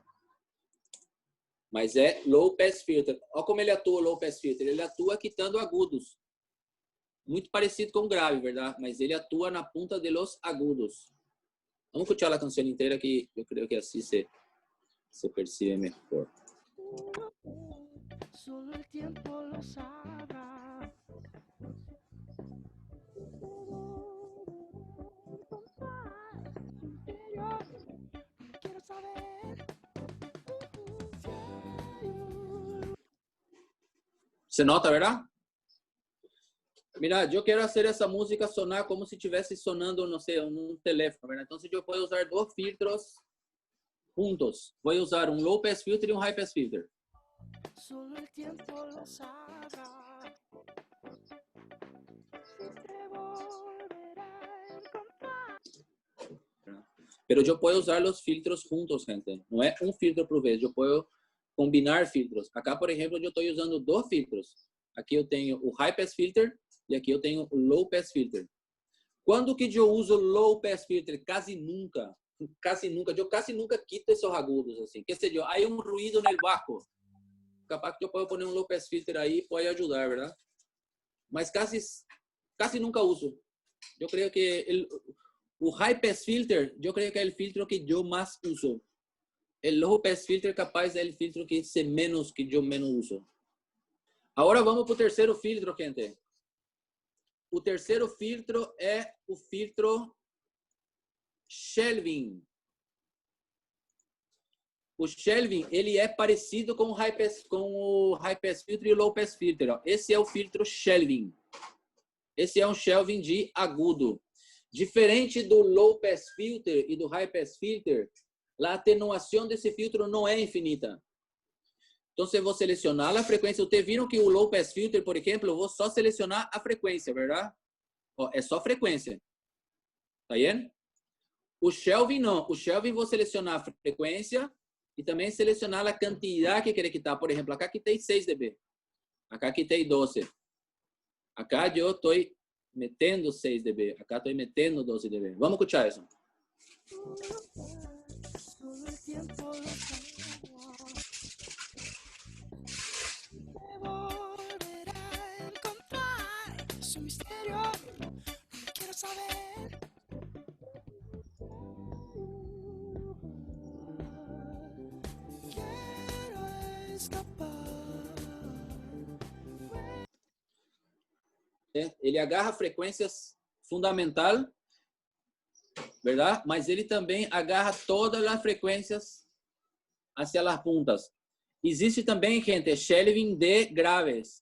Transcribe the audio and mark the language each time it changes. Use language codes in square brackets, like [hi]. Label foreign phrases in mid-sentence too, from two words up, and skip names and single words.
[pt] Mas é [en] Low Pass Filter. [pt] Olha como ele atua, [en] Low Pass Filter. [pt] Ele atua quitando agudos. Muito parecido com o grave, verdade? Mas ele atua na ponta [es] de los [pt] agudos. Vamos escutar a canção inteira que eu creio que assim se percebe melhor. [es] Solo el tiempo lo sabrá. Quiero saber. [pt] Você nota, verdade? Mira, eu quero fazer essa música sonar como se estivesse sonando, não sei, num telefone, verdade? Então, eu posso usar dois filtros juntos. Vou usar um [en] low pass filter [pt] e um [en] high pass filter. [es] Solo el tiempo lo sabrá. Si te volverá a encontrar. Pero yo puedo usar los filtros juntos, gente. No es un filtro por vez. Yo puedo combinar filtros. Acá, por ejemplo, yo estoy usando dos filtros. [pt] Aqui eu tenho o [en] high pass filter [pt] e aqui eu tenho o [en] low pass filter. [pt] Quando que eu uso [en] low pass filter? [pt] Quase nunca. [es] Casi nunca. [pt] Eu [es] casi nunca quito [pt] esses agudos assim. Que sei eu, há um ruído no barco. Capaz que eu posso poner um [en] low pass filter [pt] aí, pode ajudar, verdade? Mas [es] casi nunca [pt] uso. Eu creio que o [en] high pass filter, [pt] eu creio que é o filtro que eu mais uso. O [en] low pass filter [pt] capaz é o filtro que eu menos uso. Agora vamos para o terceiro filtro, gente. O terceiro filtro é o filtro shelving. O shelving, ele é parecido com o [en] high pass filter [pt] e o [en] low pass filter. [pt] Ó. Esse é o filtro shelving. Esse é um shelving de agudo. Diferente do [en] low pass filter [pt] e do [en] high pass filter, [pt] a atenuação desse filtro não é infinita. Então, se eu vou selecionar a frequência, vocês viram que o [en] low pass filter, [pt] por exemplo, eu vou só selecionar a frequência, verdade? Ó, é só frequência. Tá vendo? O shelving não. O shelving vou selecionar a frequência e também selecionar a quantidade que quer quitar. Por exemplo, acá quitei 6 dB. Acá quitei 12. Acá eu estou metendo 6 dB. Acá estou metendo 12 dB. Vamos escuchar isso. [es] Solo el tiempo lo sabrá. Te volverá a encontrar. Es un misterio. No quiero saber. Quiero escapar. [pt] Ele agarra frequências fundamental, verdade? Mas ele também agarra todas as frequências [es] hacia las puntas. [pt] Existe também, gente, shelving de graves.